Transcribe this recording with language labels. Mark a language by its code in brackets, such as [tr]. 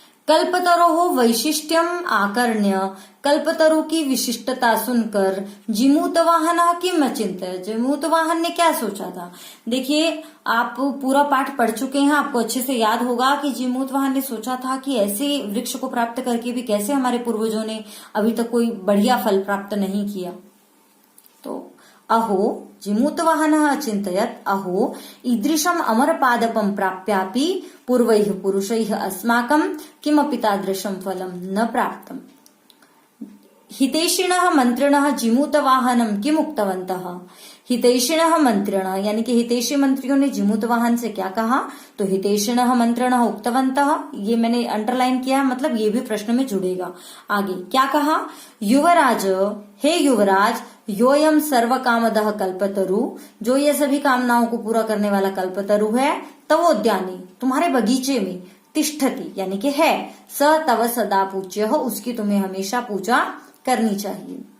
[sa] कल्पतरोः वैशिष्ट्यम आकर्ण्य, [hi] कल्पतरु की विशिष्टता सुनकर [sa] जिमूतवाहनः किम अचिंत्यत, [hi] जिमूतवाहन ने क्या सोचा था। देखिए आप पूरा पाठ पढ़ चुके हैं, आपको अच्छे से याद होगा कि जिमूतवाहन ने सोचा था कि ऐसे वृक्ष को प्राप्त करके भी कैसे हमारे पूर्वजों ने अभी तक कोई बढ़िया फल प्राप्त नहीं किया। [sa] तो अहो जिमूतवाहनः अचिन्तयत्, अहो ईदृशम् अमरपादपं प्राप्यापि पूर्वैः पुरुषैः अस्माकं किमपि तादृशं फलं न प्राप्तम्। हितैषिणः मंत्रिणः जिमूतवाहनं किम उक्तवन्तः। हितैषिणः मंत्रिणः [hi] यानी कि हितैषी मंत्रियों ने जिमूतवाहन से क्या कहा, तो [sa] हितैषिणः मंत्रिणः उक्तवन्तः, [hi] ये मैंने अंडरलाइन किया, मतलब ये भी प्रश्न में जुड़ेगा। आगे क्या कहा, युवराज, हे युवराज, [sa] योयम सर्व कामदः कल्पतरु, [hi] जो ये सभी कामनाओं को पूरा करने वाला कल्पतरु है, तवोद्यानी, तुम्हारे बगीचे में, तिष्ठति यानी कि है, [sa] स तव सदा पूज्यः, [hi] उसकी तुम्हें हमेशा पूजा करनी चाहिए।